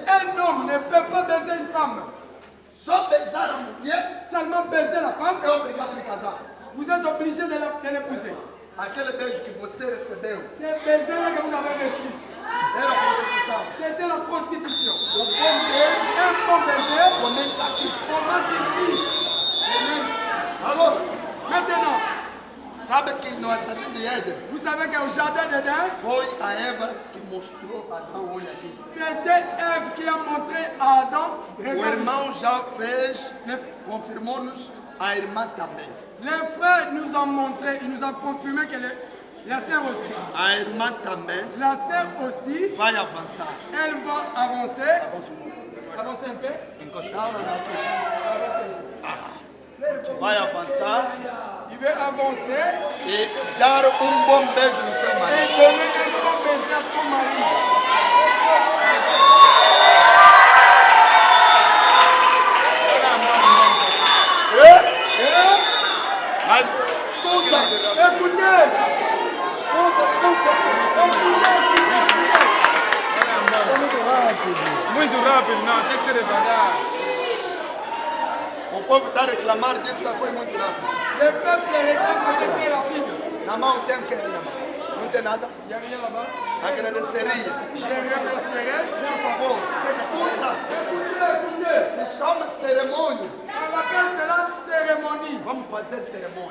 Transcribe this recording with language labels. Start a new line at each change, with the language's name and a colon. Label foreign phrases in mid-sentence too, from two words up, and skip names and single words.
French: Un homme ne peut pas baiser une femme.
Portuguese: Só beijar a mulher
French: Seulement baiser la femme,
Portuguese: é obrigado de casar.
French: vous êtes obligé de l'épouser.
Portuguese: Aquele beijo que você recebeu
French: C'est baiser-là que vous avez reçu.
Portuguese: era a prostituição.
French: C'était la prostitution.
Portuguese: O bom beijo
French: Un bon baiser
Portuguese: começa aqui.
French: commence ici. Amen.
Portuguese: Agora,
French: Maintenant,
Portuguese: sabe que no jardim de Éden
French: vous savez qu'au jardin d'Éden,
Portuguese: foi a Eva que mostrou a Adão, olha aqui.
French: c'était Ève qui a montré à Adam.
Portuguese: O
French: Regarde,
Portuguese: irmão já fez, confirmou-nos, a irmã também.
French: les frères nous ont montré, ils nous ont confirmé que la sœur aussi.
Portuguese: A irmã também
French: La sœur aussi,
Portuguese: vai avançar.
French: elle va avancer. Avancer un peu. Avancer un peu.
Portuguese: Vai avançar
French: Il veut avancer
Portuguese: e dar bom beijo no seu
French: et
Portuguese: marido.
French: donner un bon baiser à ton mari.
Portuguese: Mas escuta,
French: Écoutez,
Portuguese: Muito rápido, não, tem que ser devagar. o povo está a reclamar disso, que foi muito rápido.
French: le peuple réclame, c'était très rapide.
Portuguese: Na mão tem o que? Na mão? Não tem nada?
French: Il n'y a rien là-bas.
Portuguese: Agradeceria.
French: J'ai rien remercié.
Portuguese: Por favor, escuta.
French: Écoutez,
Portuguese: Se chama cerimônia.
French: on appelle cela cérémonie.
Portuguese: Vamos fazer cerimônia.